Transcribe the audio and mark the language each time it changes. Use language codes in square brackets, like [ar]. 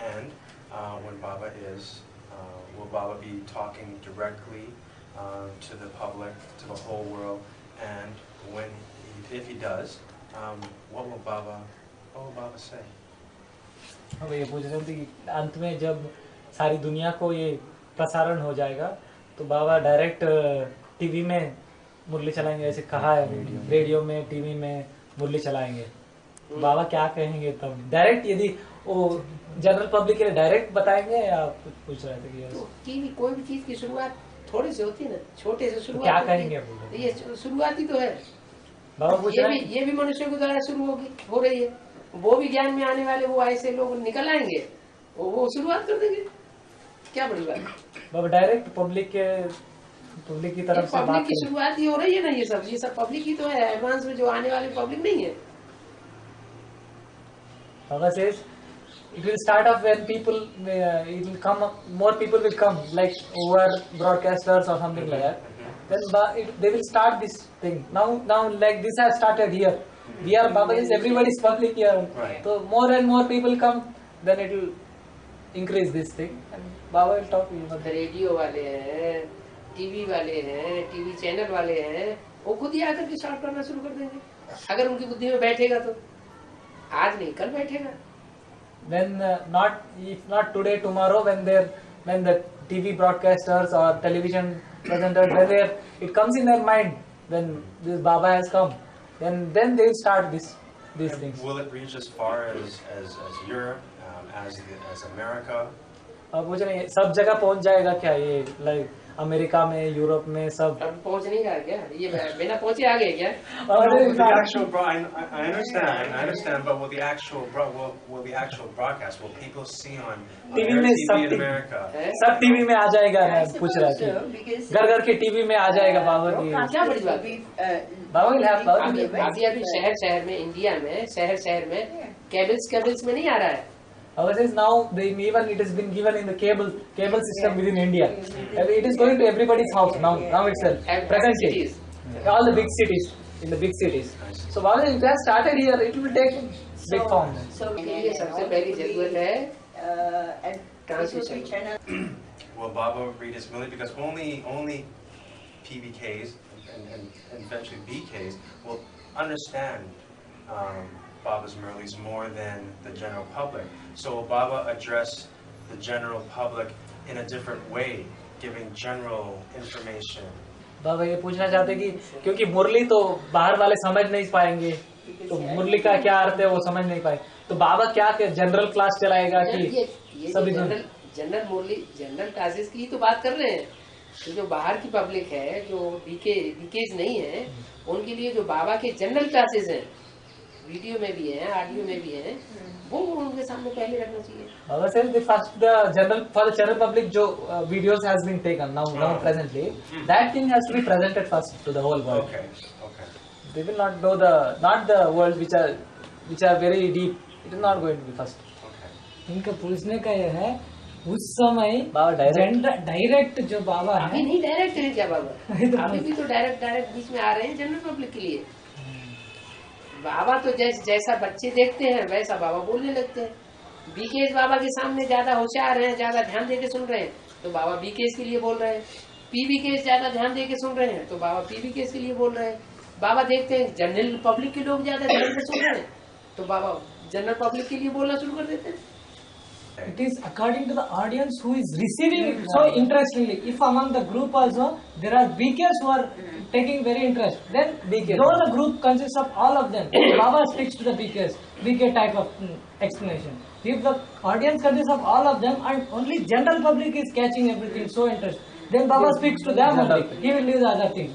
[en] And when Baba will Baba be talking directly to the public, to the whole world? And if he does, what will Baba say? [hi] अब ये पूछ रहे थे कि अंत में जब सारी दुनिया को ये प्रसारण हो जाएगा तो बाबा डायरेक्ट टीवी में मुरली चलाएंगे, ऐसे कहा है, रेडियो में, टीवी में मुरली चलाएंगे। बाबा क्या कहेंगे तब? डायरेक्ट यदि वो जनरल पब्लिक के लिए डायरेक्ट बताएंगे या कुछ पूछ रहे थे कि तो टीवी कोई भी चीज की शुरुआत थोड़ी से होती है ना, छोटे से शुरुआत। क्या कहेंगे? ये शुरुआत ही तो है। बाबा पूछ रहे ये भी मनुष्य के द्वारा शुरू हो रही है। वो भी ज्ञान में आने वाले वो ऐसे लोग निकल आएंगे, वो शुरुआत कर देंगे। क्या बड़ी बात? बाबा डायरेक्ट पब्लिक की तरफ से पब्लिक की शुरुआत ही हो रही है ना। ये सब पब्लिक ही तो है। एडवांस में जो आने वाली पब्लिक नहीं है। [en] Baba says it will start off when people it will come, more people will come, like who are broadcasters or something like that. Then they will start this thing. Now like this has started here. We are Baba is everybody's public here. Right. So more and more people come, then it will increase this thing, and Baba will talk to you. [hi] Radio वाले हैं, TV वाले हैं, TV channel वाले हैं, वो खुद ही आकर के स्टार्ट करना शुरू कर देंगे अगर उनकी बुद्धि में बैठेगा तो। आज नहीं, कल बैठेगा। [en] Then if not today, tomorrow, when the TV broadcasters or television presenters, it comes in their mind, then this Baba has come, then they will start these things. Will it reach as far as Europe, as America? [hi] अब वो नहीं, सब जगह पहुंच जाएगा क्या ये? Like America में, यूरोप में, सब अब पहुंच नहीं रहा क्या? ये बिना पहुंचे आ गए क्या? [en] I understand, but will the actual broadcast, will people see on [hi] TV में सब टीवी में आ जाएगा? पूछ रहा है घर के टीवी में आ जाएगा बाबा की। क्या बड़ी बात? [en] Baba will have power. [hi] अभी शहर में, इंडिया में, शहर में केबल्स में नहीं आ रहा है। [en] Baba says now even it has been given in the cable system within India. It is going to everybody's house now itself. Presently, cities. all the big cities, in the big cities. So Baba says, if it has started here, it will take big form. So [hi] के लिए सबसे पहली जरूरत है [en] and Transition. channel. Will Baba read his Murli? Because only PBKs and eventually BKs will understand Baba's Murlis more than the general public. So will Baba address the general public in a different way, giving general information? [hi] बाबा ये पूछना चाहते कि क्योंकि मुरली तो बाहर वाले समझ नहीं पाएंगे, तो मुरली का क्या अर्थ है वो समझ नहीं पाए, तो बाबा क्या जनरल क्लास चलाएगा कि ये सभी जनरल मुरली जनरल क्लासेस की ही तो बात कर रहे हैं। तो जो बाहर की पब्लिक है, जो बीकेज नहीं है, उनके लिए जो बाबा के जनरल क्लासेस हैं, वीडियो में भी हैं, ऑडियो में भी हैं, वो उनके सामने पहले रखना चाहिए। [en] Baba says the first for the general public जो videos has been taken now presently, that thing has to be presented first to the whole world. Okay. They will not know not the world which are very deep. It is not going to be first. Okay. [hi] इनका पूछने का यह है उस समय बाबा direct जो बाबा अभी है नहीं डायरेक्ट है क्या बाबा? तो अभी भी तो डायरेक्ट बीच में आ रहे हैं जनरल पब्लिक के लिए। बाबा तो जैसा बच्चे देखते हैं वैसा बाबा बोलने लगते हैं। बीकेस बाबा के सामने ज्यादा होशियार हैं, ज्यादा ध्यान देके सुन रहे हैं, तो बाबा बीकेस के लिए बोल रहे हैं। पीबी केस ज्यादा ध्यान देके सुन रहे हैं, तो बाबा पीबी केस के लिए बोल रहे हैं। बाबा देखते हैं जनरल पब्लिक के लोग ज्यादा ध्यान से सुन रहे हैं, तो बाबा जनरल पब्लिक के लिए बोलना शुरू कर देते हैं। [en] it is according to the audience who is receiving it so interestingly. If among the group also there are BKs who are taking very interest, then though the group consists of all of them, Baba speaks to the BKs, BK type of explanation. If the audience consists of all of them and only general public is catching everything so interested, then Baba speaks to them only. He will leave the other things.